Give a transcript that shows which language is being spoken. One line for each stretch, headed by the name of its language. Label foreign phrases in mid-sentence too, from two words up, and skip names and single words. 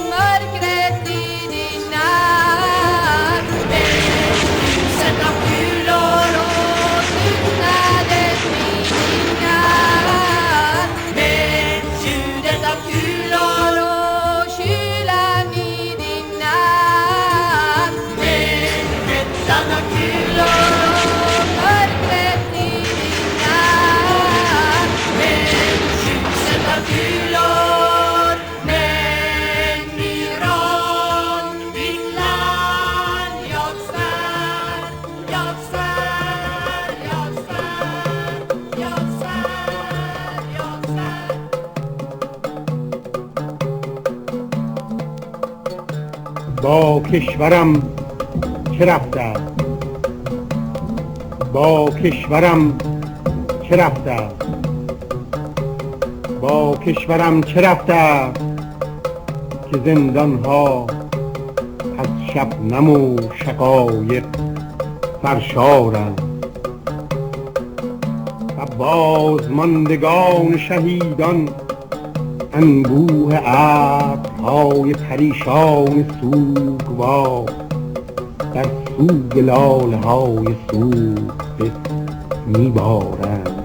Swedish: mörkret i din natt, med ljuset av kulor och tystnaden i din natt, med ljudet av kulor och kylan i din natt, med hettan av kulor och mörkret i din natt, med ljuset av kulor. Men Iran, mitt land, jag svär, jag svär, jag svär, jag svär, jag svär.
Persian: با کشورم چه رفته است؟ با کشورم چه رفته است؟ با کشورم چه رفته است که زندانها از شبنم و شقایق سرشارند و بازماندگان شهیدان انبوه ابرهای پریشان سوگوار در سوگ لاله‌های سوخته می‌بارند.